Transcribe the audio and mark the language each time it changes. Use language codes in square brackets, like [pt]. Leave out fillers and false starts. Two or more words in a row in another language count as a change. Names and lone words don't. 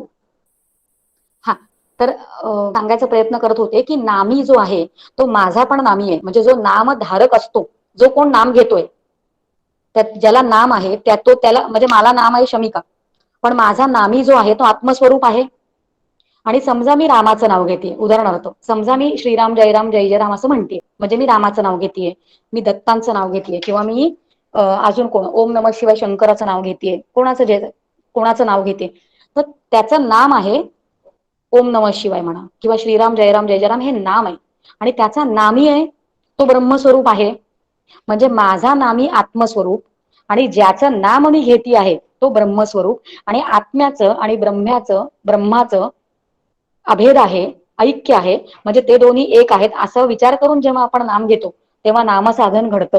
[mr] हा तर सांगायचा प्रयत्न करत होते की नामी जो आहे तो माझा पण नामी आहे. म्हणजे जो नामधारक असतो, जो कोण नाम घेतोय ज्याला नाम आहे त्याला म्हणजे मला नाम आहे शमिका, पण माझा नामी जो आहे तो आत्मस्वरूप आहे. आणि समजा मी रामाचं नाव घेते, उदाहरणार्थ समजा मी श्रीराम जय राम जय जय राम असं म्हणते, म्हणजे मी रामाचं नाव घेतेय, मी दत्तांचं नाव घेतेय, किंवा मी अजून कोण ओम नमः शिवाय शंकराचं नाव घेतेय, कोणाचं नाव घेते, तर त्याचं नाम आहे ओम नमः शिवाय म्हणा किंवा श्रीराम जय राम जय जय राम हे नाम आहे. आणि त्याचा नामी आहे तो ब्रह्मस्वरूप आहे. म्हणजे माझा नामी आत्मस्वरूप आणि ज्याचं नाम मी घेती आहे तो ब्रह्मस्वरूप, आणि आत्म्याचं आणि ब्रह्माचं अभेद आहे, ऐक्य आहे. म्हणजे ते दोन्ही एक आहेत असं विचार करून जेव्हा आपण नाम घेतो तेव्हा नामसाधन घडतं.